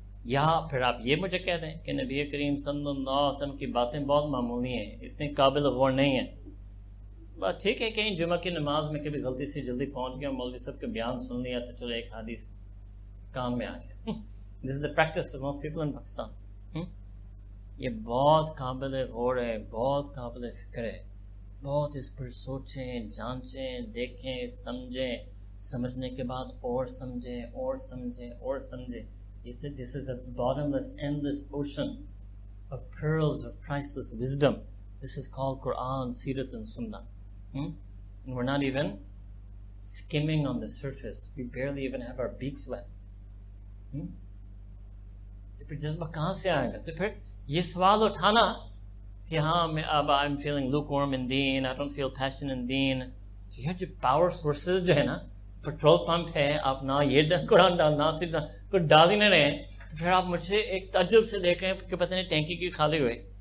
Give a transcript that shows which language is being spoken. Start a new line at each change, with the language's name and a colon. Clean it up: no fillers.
Urdu: یا پھر آپ یہ مجھے کہہ دیں کہ نبی کریم صلی اللہ علیہ وسلم کی باتیں بہت معمولی ہیں، اتنے قابل غور نہیں ہیں. بات ٹھیک ہے، کہیں جمعہ کی نماز میں کبھی غلطی سے جلدی پہنچ گیا، مولوی صاحب کا بیان سن لیا تو چلو ایک حدیث کام میں آ گیا.
English: This is the practice of most people in Pakistan.
Urdu: یہ بہت قابل غور ہے، بہت قابل فکر ہے. بہت اس پر سوچیں، جانچیں، دیکھیں، سمجھیں، سمجھنے کے بعد اور سمجھیں اور سمجھیں اور سمجھیں.
English: This is a bottomless, endless ocean of pearls of priceless wisdom. This is called Quran, Sirat and Sunnah. And we're not even skimming on the surface. We barely even have our beaks wet.
Urdu: پھر جذبہ کہاں سے آئے گا؟ تو پھر یہ سوال اٹھانا کہ ہاں میں اب
English: I'm feeling lukewarm in deen,
Urdu: I don't feel passion in deen. یہ جو پاور سورسز جو ہے نا، پیٹرول پمپ ہے، آپ نہ یہ قرآن ڈالنا، صرف کوئی ڈال ہی نہیں رہے ہیں، تو پھر آپ مجھے ایک تعجب سے دیکھ رہے ہیں کہ پتہ نہیں ٹینکی کی خالی ہوئے.